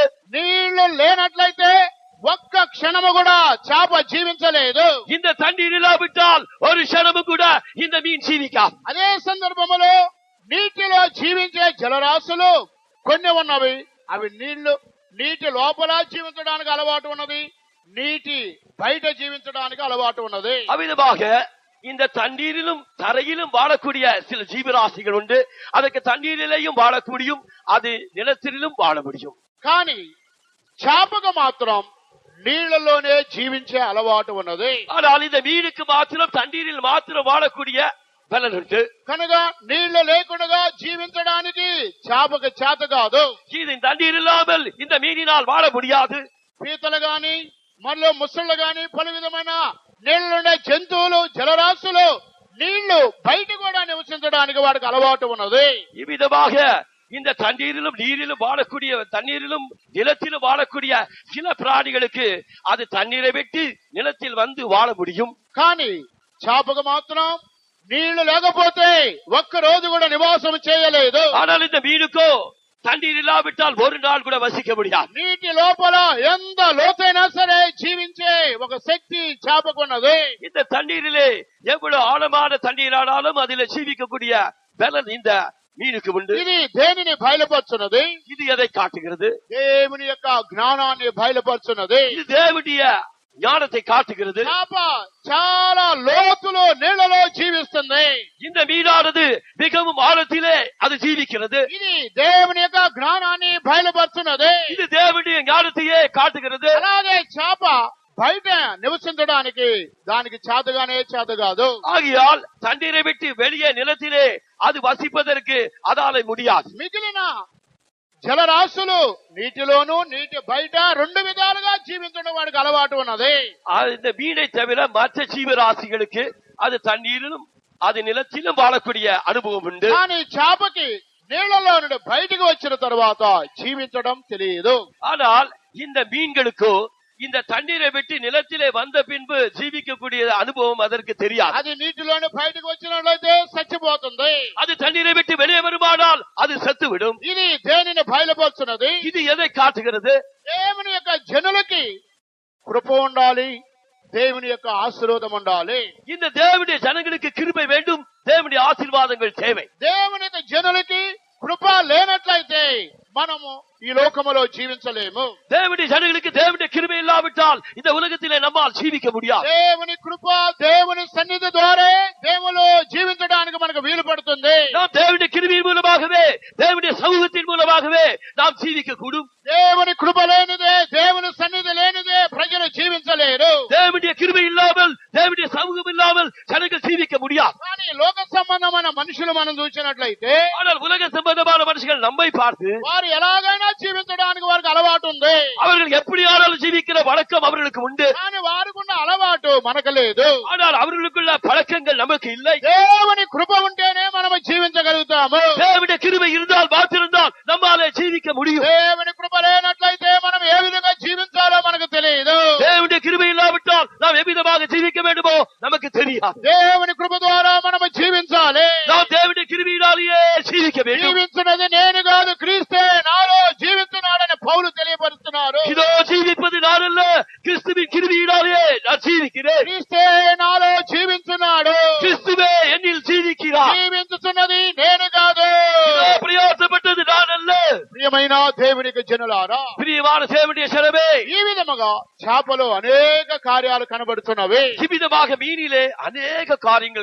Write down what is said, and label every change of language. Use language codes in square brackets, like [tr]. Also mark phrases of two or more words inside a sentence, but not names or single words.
[te] నీళ్లు లేనట్లయితే ఒక్క క్షణము కూడా చేప జీవించలేదు. [ta] இந்த தண்ணீர் இல்லாவிட்டால் ஒரு க்ஷணமும் கூட இந்த மீன் ஜீவிக்காது. [te] అదే సందర్భంలో నీటిలో జీవించే జలరాశులు కొన్ని ఉన్నవి. అవి నీటి లోపల జీవించడానికి అలవాటు ఉన్నది, నీటి బయట జీవించడానికి అలవాటు ఉన్నది. [ta] அவ்விதமாக இந்த தண்ணீரிலும் தரையிலும் வாழக்கூடிய சில ஜீவராசிகள் உண்டு. அதற்கு தண்ணீரிலேயும் வாழ முடியும், அது நிலத்திலும் வாழ முடியும். [te] కానీ చేపకు మాత్రం నీళ్లలోనే జీవించే అలవాటు ఉన్నది. [ta] ஆனால் இந்த மீனுக்கு மாத்திரம் தண்ணீரில் மாத்திரம் வாழக்கூடிய பலன் உண்டு. [te] కనుక నీళ్లు లేకుండా జీవించడానికి చేపకు చేత కాదు. [ta] இது தண்ணீர் இல்லாமல் இந்த மீனினால் வாழ முடியாது. [te] పీతలు గాని మరియు ముసళ్ళు గాని పలు విధమైన నీళ్లుండే జంతువులు జలరాశులు నీళ్లు బయట కూడా నివసించడానికి వాడికి అలవాటు ఉన్నది. [ta] இவ்விதமாக இந்த தண்ணீரிலும் நீரிலும் வாழக்கூடிய தண்ணீரிலும் நிலத்திலும் வாழக்கூடிய சில பிராணிகளுக்கு அது தண்ணீரை விட்டு நிலத்தில் வந்து வாழ முடியும். [te] కానీ చేపకు మాత్రం నీళ్లు లేకపోతే ఒక్క రోజు కూడా నివాసం చేయలేదు. [ta] ஆனால் இந்த மீனுக்கோ தண்ணீர் இல்லாவிட்டால் ஒரு நாள் கூட வசிக்க முடியாது. [te] నీటి లోపల ఎంత లోతైనా సరే జీవించే ఒక శక్తి చేపకున్నది. [ta] இந்த தண்ணீரிலே எவ்வளவு ஆழமான தண்ணீரானாலும் அதில் ஜீவிக்கக்கூடிய பலன் இந்த மீனுக்கு உண்டு. [te] ఇది దేనిని బయలుపరుచున్నది? [ta] இது எதை காட்டுகிறது? [te] దేవుని యొక్క జ్ఞానాన్ని బయలుపరుచున్నది. [ta] இது தேவனுடைய ஞானத்தை காட்டுகிறது. [te] చేప చాలా లోతులో నీళ్లలో జీవిస్తుంది. [ta] இந்த மீனானது மிகவும் ஆழத்திலே அது ஜீவிக்கிறது. [te] ఇది దేవుని యొక్క జ్ఞానాన్ని బయలుపరుచున్నది. [ta] இது தேவனுடைய ஞானத்தையே காட்டுகிறது. [te] అలాగే చేప బయట నివసించడానికి దానికి చేతగానే చేత కాదు. [ta] ஆகையால் தண்ணீரை விட்டு வெளியே நிலத்திலே அது வசிப்பதற்கு அதால முடியாது. [te] మిగిలిన జలరాశులు నీటిలోను నీటి బయట రెండు విధాలుగా జీవించడం వాడికి అలవాటు ఉన్నది. [ta] இந்த மீனை தவிர மற்ற ஜீவராசிகளுக்கு அது தண்ணீரிலும் அது நிலத்திலும் வாழக்கூடிய அனுபவம் உண்டு. [te] కానీ చేపకి నీళ్లలో నుండి బయటికి వచ్చిన తర్వాత జీవించడం తెలియదు. [ta] ஆனால் இந்த மீன்களுக்கோ இந்த தண்ணீரை விட்டு நிலத்திலே வந்த பின்பு ஜீவிக்கக்கூடிய அனுபவம் அதற்கு தெரியாது. [te] అది నీటిలోని బయటకు వచ్చినట్లయితే చచ్చిపోతుంది. [ta] அது தண்ணீரை விட்டு வெளியே வருமானால் அது செத்துவிடும். [te] ఇది దేనిని బయలుపరుచున్నది? [ta] இது எதை కాட்டுகிறது? [te] దేవుని యొక్క జనులకి కృప ఉండాలి, దేవుని యొక్క ఆశీర్వాదం ఉండాలి. [ta] இந்த தேவனுடைய ஜனங்களுக்கு கிருபை வேண்டும், தேவனுடைய ஆசீர்வாதங்கள் தேவை. [te] దేవుని యొక్క జనులకి కృప లేనట్లయితే మనము ఈ లోకములో జీవించలేము. [ta] தேவனுடைய ஜனங்களுக்கு தேவனுடைய கிருபை இல்லாவிட்டால் இந்த உலகத்திலே நம்மால் ஜீவிக்க முடியாது. [te] దేవుని కృప దేవుని సన్నిధి ద్వారా దేవులో జీవించడానికి మనకు వీలు పడుతుంది. [ta] நாம் தேவனுடைய கிருபையின் மூலமாகவே தேவனுடைய சமூகத்தின் மூலமாகவே நாம் ஜீவிக்க கூடும். [te] దేవుని కృప లేనిదే దేవుని సన్నిధి లేనిదే ప్రజలు జీవించలేరు. [ta] தேவனுடைய கிருபை இல்லாமல் தேவனுடைய சமூகம் இல்லாமல் ஜனங்கள் ஜீவிக்க முடியாது. [te] కానీ లోక సంబంధమైన మనుషులు మనం చూసినట్లయితే [ta] ஆனால் உலக சம்பந்தமான மனுஷர்கள் நம்மை பார்த்து [te] వారు ఎలాగైనా జీవించడానికి వారికి అలవాటు ఉంది. [ta] அவர்கள் எப்படி ஆனாலும் ஜீவிக்கிற வழக்கம் அவர்களுக்கு உண்டு. [te] కానీ వారికున్న అలవాటు మనకు లేదు. [ta] ஆனால் அவர்களுக்குள்ள பழக்கங்கள் நமக்கு இல்லை. [te] దేవుని కృప ఉంటేనే మనం జీవించగలుగుతాము. [ta] தேவனுடைய கிருபை இருந்தால் மாத்திருந்தால் நம்மாலே ஜீவிக்க முடியும். [te] దేవుని కృప లేనట్లయితే మనం ఏ విధంగా జీవించాలో మనకు తెలియదు. [ta] தேவனுடைய கிருபை இல்லாவிட்டால் நாம் எவ்விதமாக ஜீவிக்க வேண்டுமோ நமக்கு தெரியாது. [te] దేవుని కృప ద్వారా మనం జీవించాలి. [ta] நாம் தேவனுடைய கிருபையினாலேயே ஜீவிக்க வேண்டும். [te] జీవించున్నది నేను కాదు, క్రీస్తే నాలో జీవిస్తున్నాడని పౌలు తెలియపరుస్తున్నారు. [ta] இதோ ஜீவிப்பது நான் அல்ல, கிறிஸ்துவின் கிருபையினாலே நான் ஜீவிக்கிறேன். [te] క్రీస్తే నాలో జీవించున్నాడు. [ta] கிறிஸ்துவே என்னில் ஜீவிக்கிறார். [te] జీవించుతున్నది నేను కాదు. [ta] இதோ பிரயாசப்பட்டது நான் அல்ல. [te] ప్రియమైన దేవునికి జనులారా, [ta] பிரியமான தேவனுடைய ஜனமே, [te] ఈ విధముగా చేపలో అనేక కార్యాలు కనబడుతున్నవి. [ta] இவ்விதமாக மீனிலே அநேக காரியங்கள்